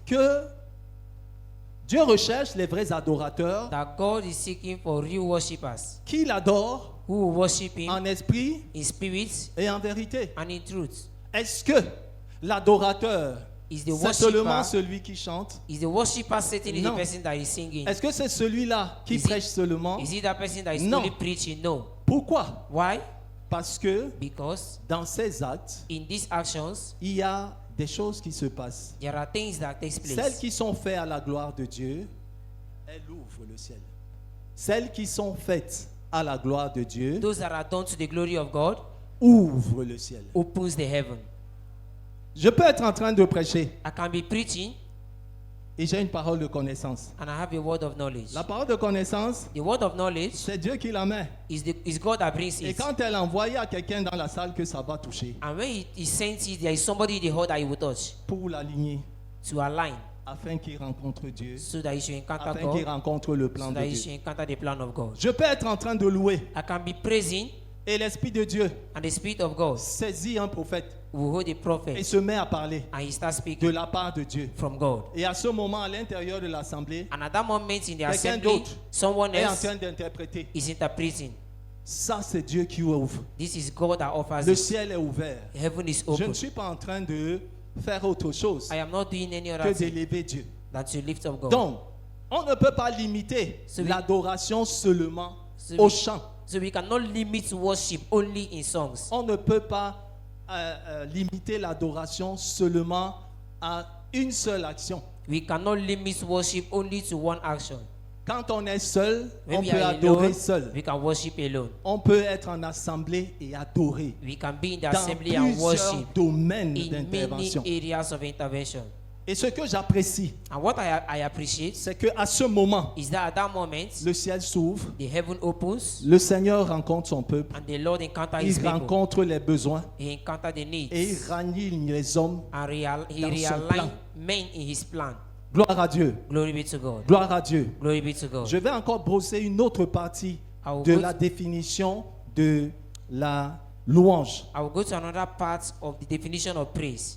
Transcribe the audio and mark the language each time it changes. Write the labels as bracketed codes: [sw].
[fr] que Dieu recherche les vrais adorateurs [en] that God is seeking for real worshippers [fr] qui l'adorent [en] who will worship him [fr] en esprit [en] in spirit [fr] et en vérité. [en] and in truth. [fr] Est-ce que l'adorateur, [en] Is the [fr] c'est seulement [en] worshipper [fr] celui qui chante? [en] is the worshipper certainly [fr] Non. [en] the person that is singing? [fr] Est-ce que c'est celui-là qui [en] Is it- [fr] prêche seulement? [en] Is it that person that is [fr] Non. [en] only preaching? No. [fr] Pourquoi? [en] Why? [fr] Parce que [en] Because [fr] dans ces actes, [en] in these actions, [fr] il y a des choses qui se passent. [en] there are things that take [fr] Celles [en] place. [fr] qui sont faites à la gloire de Dieu, elles ouvrent le ciel. Celles qui sont faites à la gloire de Dieu, [en] Those that are done to the glory of God [fr] ouvrent le ciel. [en] opens the heaven. [fr] Je peux être en train de prêcher [en] I can be preaching [fr] et j'ai une parole de connaissance. [en] and I have a word of knowledge. [fr] La parole de connaissance, [en] The word of knowledge [fr] c'est Dieu qui la met. [en] is God that brings [fr] Et [en] it. [fr] quand elle envoie, il y a quelqu'un dans la salle que ça va toucher [en] And when he sends it, there is somebody in the heart that he will touch [fr] pour l'aligner [en] to align [fr] afin qu'il rencontre Dieu, [en] so that he should encounter [fr] afin qu'il [en] God, [fr] rencontre le plan [en] so [fr] de [en] that he [fr] Dieu. [en] should encounter the plan of God. [fr] Je peux être en train de louer [en] I can be praising [fr] et l'Esprit de Dieu [en] and the Spirit of God [fr] saisit un prophète [en] will hold the [fr] et [en] prophet [fr] se met à parler [en] and he starts [fr] de [en] speaking [fr] la part de Dieu. [en] from God. [fr] Et à ce moment, à l'intérieur de l'assemblée, [en] And at that moment in the [fr] quelqu'un [en] assembly, [fr] d'autre [en] someone [fr] est en [en] else [fr] train d'interpréter. [en] is interpreting. [fr] Ça, c'est Dieu qui ouvre. [en] This is God that offers [fr] Le [en] it. [fr] ciel est ouvert. [en] Heaven is [fr] Je ne [en] open. [fr] suis pas en train de faire autre chose [en] I am not doing any [fr] que [en] other thing [fr] d'élever Dieu. [en] than to lift up God. [fr] Donc, on ne peut pas limiter Celui- l'adoration seulement Celui- au chant. [en] So we cannot limit worship only in songs. [fr] On ne peut pas limiter l'adoration seulement à une seule action. [en] We cannot limit worship only to one action. [fr] Quand on est seul, [en] When [fr] on [en] we [fr] peut [en] are [fr] adorer [en] alone, [fr] seul. [en] we can worship alone. [fr] On peut être en assemblée et adorer [en] We can be in the [fr] dans [en] assembly and [fr] plusieurs [en] worship [fr] domaines [en] in many [fr] d'intervention. [en] areas of intervention. [fr] Et ce que j'apprécie, [en] And what I appreciate [fr] c'est qu'à ce moment, [en] is that at that moment, [fr] le ciel s'ouvre, [en] the heaven opens [fr] le Seigneur rencontre son peuple, [en] and the Lord encounters his [fr] il [en] people. [fr] rencontre les besoins [en] He encounters the needs [fr] et il ranime les hommes. [en] and he [fr] dans son plan. [en] realigns men in his plan. [fr] Gloire à Dieu, [en] Glory be to God. [fr] gloire à Dieu. [en] Glory be to God. [fr] Je vais encore brosser une autre partie [en] I will [fr] de [en] go [fr] la [en] to- [fr] définition de la louange. [en] I will go to another part of the definition of praise.